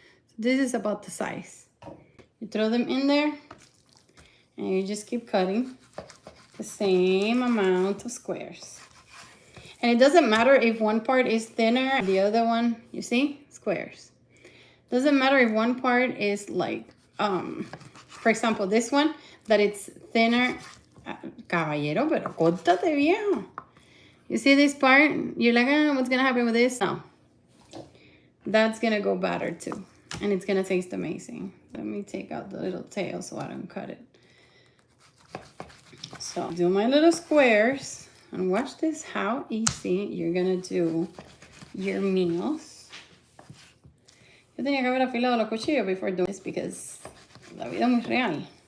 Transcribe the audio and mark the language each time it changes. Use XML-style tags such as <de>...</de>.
<en>So this is about the size. You throw them in there and you just keep cutting the same amount of squares. And it doesn't matter if one part is thinner and the other one, you see, squares. Doesn't matter if one part is like, for example, this one, that it's thinner.</en> <es>Caballero, pero córtate, viejo.</es> <en>You see this part? You're like, what's gonna happen with this? No. That's gonna go better too. And it's gonna taste amazing. Let me take out the little tail so I don't cut it. So do my little squares and watch this, how easy you're gonna do your meals.</en> <es>Yo tenía que haber afilado los cuchillos</es> <en>before doing this because</en> <es>la vida es muy real.</es>